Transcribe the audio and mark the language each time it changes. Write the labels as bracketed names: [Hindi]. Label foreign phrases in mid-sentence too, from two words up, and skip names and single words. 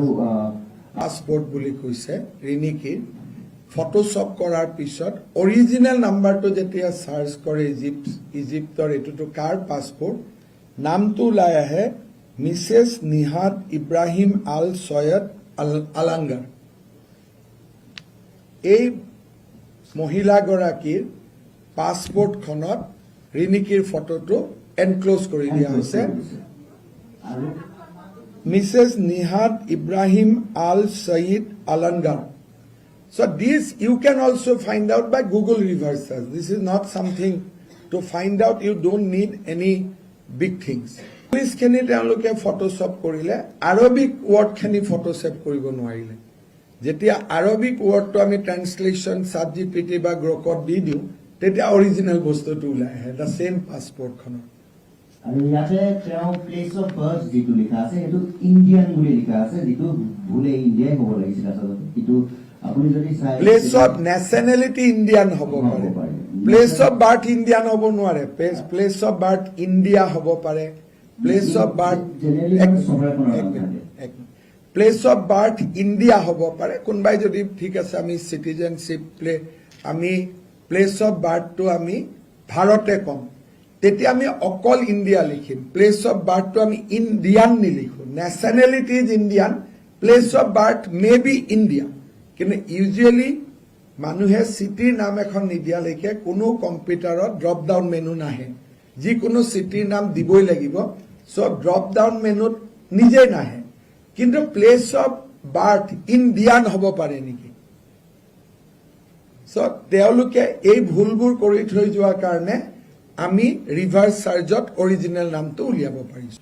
[Assamese] পাছপোৰ্ট বুলি কৈছে ৰিনিকিৰ ফটোশ্বপ কৰাৰ পিছত [English] original number [Assamese] যেতিয়া চাৰ্চ কৰে ইজিপ্তৰ এইটোতো কাৰ পাছপোৰ্ট নামটো ওলাই আহে মিছেছ নিহাদ ইব্ৰাহিম আল ছৈয়দ আলাংগাৰ এই মহিলাগৰাকীৰ পাছপোৰ্টখনত ৰিনিকিৰ ফটোটো এনক্ল'জ কৰি দিয়া হৈছে আৰু [English] মিছেছ নিহাদ ইব্ৰাহিম আল ছৈয়দ আলাংগাৰ So this you can also find out by Google reverse search. This is not something to find out. You don't need any big things. [Assamese] Police khani তেওঁলোকে ফটোশ্বপ কৰিলে [English] Arabic word [Assamese] khani ফটোশ্বপ কৰিব নোৱাৰিলে যেতিয়া [English] Arabic word [Assamese] আমি ট্ৰান্সলেশন ChatGPT বা গ্ৰকত দি দিও তেতিয়া অৰিজিনেল বস্তুটো ওলাই আহে [English] the same [Assamese] পাছপোৰ্ট খনৰ আৰু ইয়াতে তেওঁ [English] place of birth [Assamese] যেটো লিখা আছে সেইটো ইন্ডিয়ান বুলি লিখা আছে যেটো ভুলে ইন্ডিয়াই হ'ব লাগিছিল আচলতে কিন্তু আপুনি যদি চাই [English] place of nationality Indian [Assamese] হ'ব পাৰে [English] place of birth Indian [Assamese] হ'ব নোৱাৰে [English] place of birth India [Assamese] হ'ব পাৰে [English] place of birth place of birth India [Assamese] হ'ব পাৰে কোনবাই যদি ঠিক আছে আমি সিটিজেনশিপ আমি [English] place of birth [Assamese] আমি ভাৰতে কম তেতিয়া আমি অকল ইন্ডিয়া লিখিম প্লেস [English] of birth [Assamese] আমি ইন্ডিয়ান নিলিখো [English] nationality is Indian place of birth may be India [Assamese] কিন্তু ইউজুৱেলি মানুহে চিটিৰ নাম এখন নিদিয়ালৈকে কোনো কম্পিউটাৰত [English] drop down menu [Assamese] নাহে যিকোনো চিটিৰ নাম দিবই লাগিব সব [English] drop down menu [Assamese] নিজে নাহে কিন্তু [English] place of birth Indian [Assamese] হ'ব পাৰে নেকি সো তেওঁলোকে এই ভুলবোৰ কৰি থৈ যোৱাৰ কাৰণে আমি [English] reverse search [Assamese] অৰিজিনেল নামটো উলিয়াব পাৰিছো